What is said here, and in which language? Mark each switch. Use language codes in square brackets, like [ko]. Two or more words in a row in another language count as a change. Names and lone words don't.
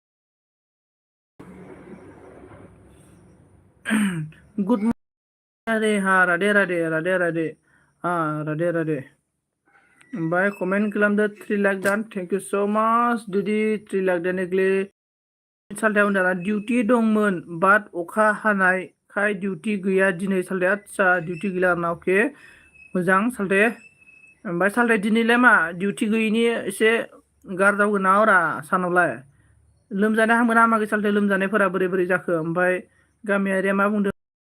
[en] good morning [brx] राधे हा राधे राधे राधे राधे हा राधे राधे ओमफ्राय कमेन्ट खालामदो 3 लाख दान [en] thank you so much [brx] दिदि 3 लाख दानग्ले सालथायाव दाना डिउटि दंमोन बाट अखा हानायखाय डिउटि गैया दिनै सालथाया आदसा डिउटि गैला आरोना अके मोजां सालथे ओमफ्राय सालथे दिनैलाय मा डिउटि गैयिनि एसे गारदावगोन ना अरा सानावलाय लोमजानाय हामगोन हामाखै सालथे लोमजानायफोरा बोरै बोरै जाखो ओमफ्राय गामियारिया मा बुंदों